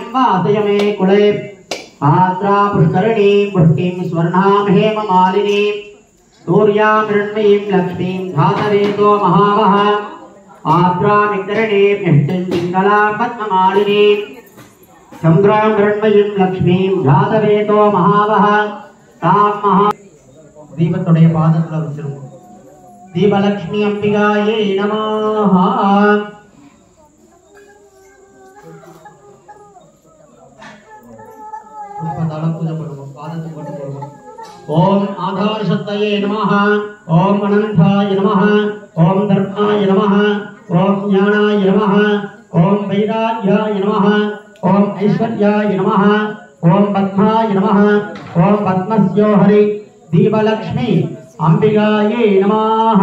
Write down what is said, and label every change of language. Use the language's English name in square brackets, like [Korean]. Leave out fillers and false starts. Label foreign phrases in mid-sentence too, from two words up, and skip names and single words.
[Sanskrit] वातय मे कुले पात्रा पुष्करिणीं पुष्टिं स्वर्णां हेममालिनीं सूर्यां मृण्मयीं लक्ष्मीं धातवेतो महावः पात्रामिकरणीं यष्टिं पिङ्गलां पद्ममालिनीं चन्द्रां मृण्मयीं लक्ष्मीं जातवेतो महावः तां महा [Tamil] தீபத்துடைய பாதத்துல வச்சிருங்க [Sanskrit] दीपलक्ष्मी अंबिकायै नमः। पुष्पदान पूजा करो [Tamil] பாதத்து போட்டு போடுங்க [Sanskrit] ओम आधार शक्तये नमः ओम अनंताय नमः ओम धर्माय नमः ओम ज्ञानाय नमः ओम वैराग्याय नमः ओम ऐश्वर्याय नमः ओम पद्माय नमः ओम पद्मस्योहरि दीपलक्ष्मी अंबिकायै नमः।